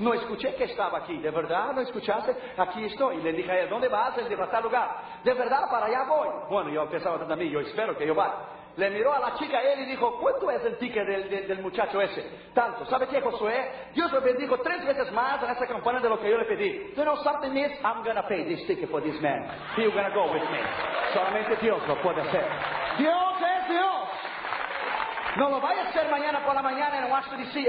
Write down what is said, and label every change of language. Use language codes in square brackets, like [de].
[es] No escuché que estaba aquí. ¿De verdad? ¿No escuchaste? Aquí estoy. Y le dije a él, ¿dónde vas? Él dijo, a tal lugar. ¿De verdad? Para allá voy. Bueno, yo pensaba tanto a mí, yo espero que yo vaya. Le miró a la chica él y dijo, ¿cuánto es el ticket del muchacho ese? Tanto. ¿Sabe qué, Josué? Dios lo bendijo tres veces más en esa campana de lo que yo le pedí. [en] You know something is, I'm going to pay this ticket for this man. He's going to go with me. [es] Solamente Dios lo puede hacer. Dios es Dios. No lo vaya a hacer mañana por la mañana en Washington D.C.